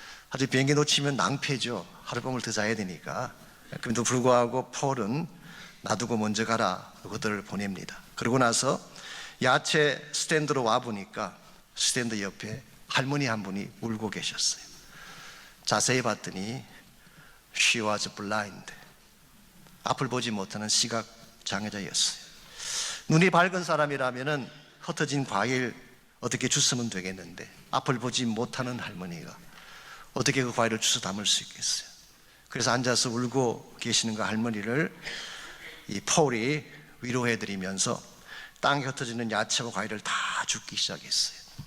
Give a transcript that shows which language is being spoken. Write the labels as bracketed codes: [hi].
[ko] 하루 비행기 놓치면 낭패죠. 하룻밤을 더 자야 되니까. 그럼에도 불구하고 폴은 놔두고 먼저 가라, 그들을 보냅니다. 그러고 나서 야채 스탠드로 와보니까 스탠드 옆에 할머니 한 분이 울고 계셨어요. 자세히 봤더니 [en] She was blind. [ko] 앞을 보지 못하는 시각 장애자였어요. 눈이 밝은 사람이라면 흩어진 과일 어떻게 주스면 되겠는데 앞을 보지 못하는 할머니가 어떻게 그 과일을 주워 담을 수 있겠어요? 그래서 앉아서 울고 계시는 그 할머니를 이 폴이 위로해드리면서 땅에 흩어지는 야채와 과일을 다 줍기 시작했어요.